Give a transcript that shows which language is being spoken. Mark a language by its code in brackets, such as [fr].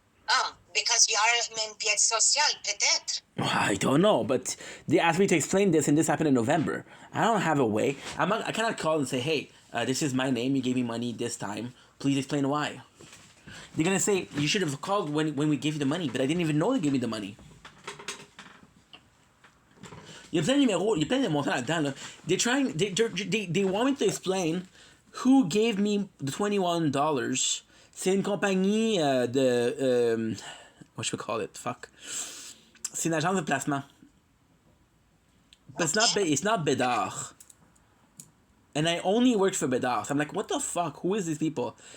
[en] Oh, because you are [fr] un bien social, [en] peut-être. I don't know, but they asked me to explain this, and this happened in November. I don't have a way. I cannot call and say, hey, this is my name. You gave me money this time. Please explain why. They're gonna say you should have called when we gave you the money, but I didn't even know they gave me the money. [fr] Il y a plein de numéros, il y a plein de montants là-dedans. Là. [en] They want me to explain who gave me the $21. [fr] C'est une compagnie de [en] what should we call it? Fuck. [fr] C'est une agence de placement. [en] But it's not Bedard. And I only worked for Bedard. So I'm like, what the fuck? Who is these people?